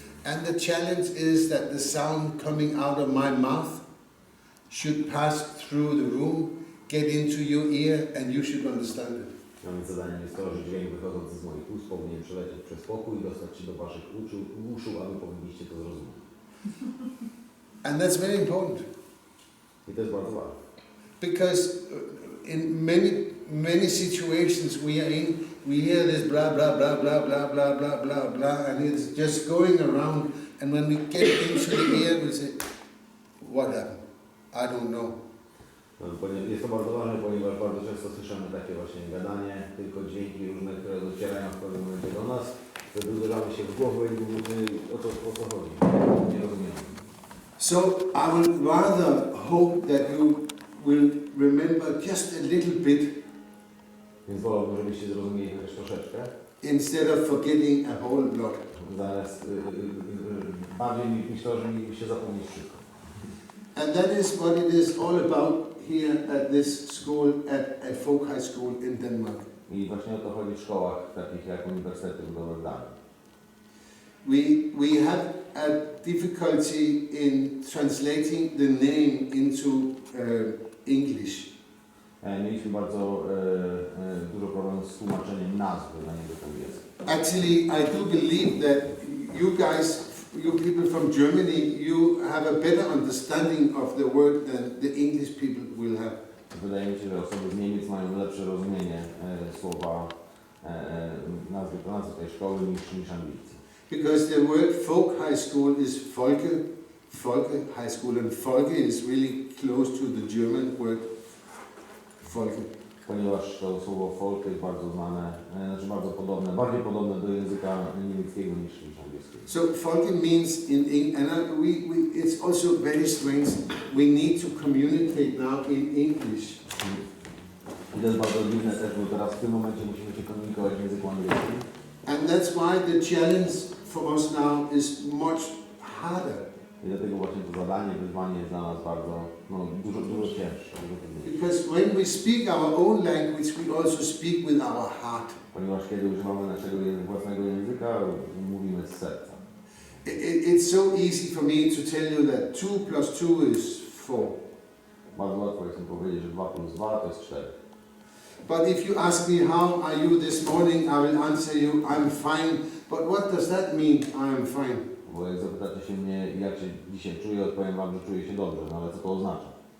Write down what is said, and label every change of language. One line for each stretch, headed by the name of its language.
English: And the challenge is that the sound coming out of my mouth should pass through the room, get into your ear, and you should understand it.
Polish: Mamy zadanie jest to, że dźwięk wychodzący z moich ust powinien przelecieć przez pokój i dostać się do waszych uszu, a wy powinniście to zrozumieć.
English: And that's very important.
Polish: I to jest bardzo ważne.
English: Because in many situations we are in, we hear this blah blah blah blah blah blah blah blah blah, and it's just going around. And when we get into the ear, we say, "What happened? I don't know."
Polish: Jest to bardzo ważne, ponieważ bardzo często słyszymy takie właśnie gadanie, tylko dźwięki różne, które docierają w pewnym momencie do nas, wtedy uderzamy się w głowę i mówimy, o co chodzi. Nie rozumiemy.
English: So I would rather hope that you will remember just a little bit.
Polish: Więc wolałbym, żebyście zrozumieli chociaż troszeczkę.
English: Instead of forgetting a whole lot.
Polish: Zamiast bardziej niż to, że mielibyście zapomnieć wszystko.
English: And that is what it is all about here at this school, at Folk High School in Denmark.
Polish: I właśnie o to chodzi w szkołach takich jak Uniwersytet w Danii.
English: We had a difficulty in translating the name into English.
Polish: Mieliśmy bardzo dużo problemów z tłumaczeniem nazwy na niego po angielsku.
English: Actually, I do believe that you guys, you people from Germany, you have a better understanding of the word than the English people will have.
Polish: Wydaje mi się, że osoby z Niemiec mają lepsze rozumienie słowa, nazwy tej szkoły niż Anglicy.
English: Because the word folk high school is Folke high school, and Folke is really close to the German word Folke.
Polish: Ponieważ to słowo folk jest bardzo znane, znaczy bardzo podobne, bardziej podobne do języka niemieckiego niż angielskiego.
English: So Folke means it's also very strange. We need to communicate now in English.
Polish: I to jest bardzo dziwne też, bo teraz w tym momencie musimy się komunikować w języku angielskim.
English: And that's why the challenge for us now is much harder.
Polish: I dlatego właśnie to zadanie, wyzwanie jest dla nas bardzo, dużo cięższe.
English: Because when we speak our own language, we also speak with our heart.
Polish: Ponieważ kiedy używamy naszego własnego języka, mówimy z serca.
English: It's so easy for me to tell you that 2 plus 2 is 4.
Polish: Bardzo łatwo jest mi powiedzieć, że 2 plus 2 to jest 4.
English: But if you ask me how are you this morning, I will answer you, I'm fine. But what does that mean, I am fine?
Polish: Bo jak zapytacie się mnie, jak się dzisiaj czuję, odpowiem wam, że czuję się dobrze, no ale co to oznacza?